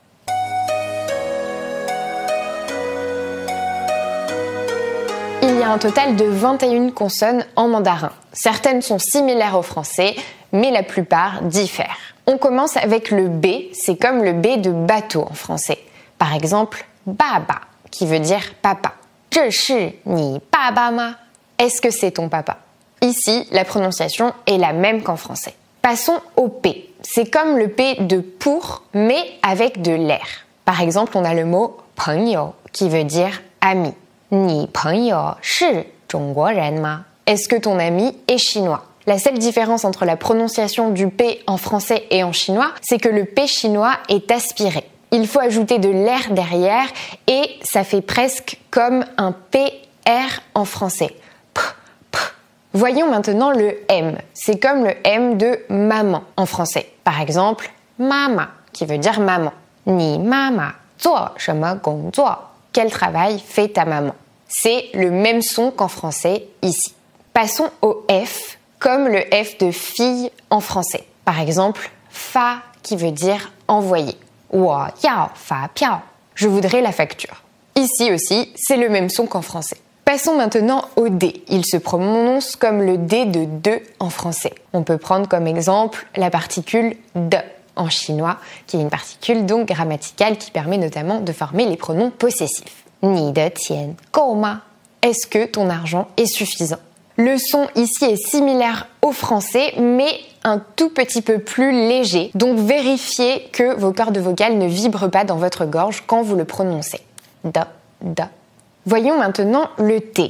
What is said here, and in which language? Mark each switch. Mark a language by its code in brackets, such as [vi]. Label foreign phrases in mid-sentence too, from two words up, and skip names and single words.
[fr] Il y a un total de 21 consonnes en mandarin. Certaines sont similaires au français, mais la plupart diffèrent. On commence avec le B, c'est comme le B de bateau en français. Par exemple, baba, qui veut dire papa. [zh] 这是你爸爸吗? [fr] Est-ce que c'est ton papa? Ici, la prononciation est la même qu'en français. Passons au P. C'est comme le P de pour, mais avec de l'air. Par exemple, on a le mot 朋友, qui veut dire ami. [zh] 你朋友是中国人吗? [fr] Est-ce que ton ami est chinois? La seule différence entre la prononciation du P en français et en chinois, c'est que le P chinois est aspiré. Il faut ajouter de l'air derrière et ça fait presque comme un PR en français. P, p. Voyons maintenant le M. C'est comme le M de maman en français. Par exemple, mama, qui veut dire maman. [zh] 你妈妈做什么工作? [fr] Quel travail fait ta maman? C'est le même son qu'en français ici. Passons au F, comme le F de fille en français. Par exemple, fa, qui veut dire envoyer. [zh] 我要发票. [fr] Je voudrais la facture. Ici aussi, c'est le même son qu'en français. Passons maintenant au D. Il se prononce comme le D de de en français. On peut prendre comme exemple la particule de en chinois, qui est une particule donc grammaticale qui permet notamment de former les pronoms possessifs. [zh] 你的钱够吗? [fr] Est-ce que ton argent est suffisant? Le son ici est similaire au français, mais un tout petit peu plus léger. Donc vérifiez que vos cordes vocales ne vibrent pas dans votre gorge quand vous le prononcez. Da, da. Voyons maintenant le T.